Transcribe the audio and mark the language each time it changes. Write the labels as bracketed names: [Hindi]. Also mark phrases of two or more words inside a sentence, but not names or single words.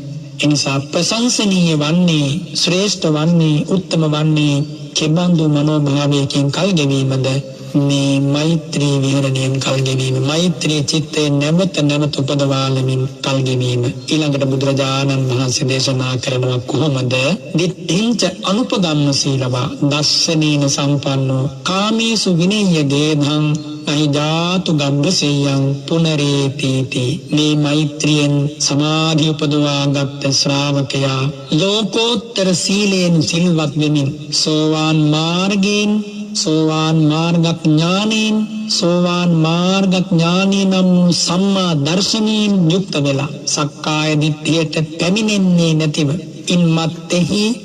[Sinhala] එනිසා ප්‍රශංසනීය වන්නේ, ශ්‍රේෂ්ඨ වන්නේ, උත්තම වන්නේ කෙබඳු මනෝභාවයකින් කල් ගෙවීමද? මේ මෛත්‍රී විහරණයෙන් කල් ගෙවීම, මෛත්‍රී චිත්තේ නැවත නැවත උපදවාලමින් කල් ගෙවීම. ඊළඟට බුදුරජාණන් වහන්සේ දේශනා කරනවා කොහොමද? [Pali] දිට්ඨිංච අනුපගම්ම සීලවා දස්සනේන සම්පන්නෝ කාමේසු විනය්‍ය ගේධං නහි ජාතු ගබ්බසෙයං පුනරේතිති. [Sinhala] මේ මෛත්‍රියෙන් සමාධි උපදවා ගත්ත ශ්‍රාවකයා ලෝකෝත්තර සීලයෙන් සිල්වත් වෙමින් සෝවාන් මාර්ගයෙන්, සෝවාන් මාර්ගඥානයෙන්, සෝවාන් මාර්ගඥානී නම් සම්මා දර්ශනයෙන් යුක්ත වෙලා සක්කාය දිට්ඨියට පැමිණෙන්නේ නැතිව ඉන්මත්තේහි